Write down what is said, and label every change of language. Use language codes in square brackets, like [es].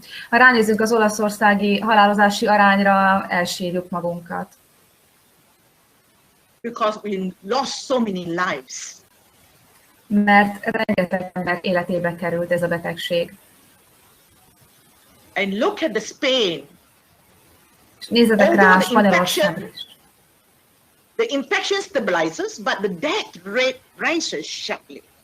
[hu] Ha ránézzünk az olaszországi halálozási arányra, elsírjuk magunkat. [en] Because we lost so many lives. [hu] Mert rengeteg ember életébe került ez a betegség. [en] And look at the Spain. [hu] És nézzetek rá Spanyolországra is. [en] The infection stabilizes, but the death rate rises sharply.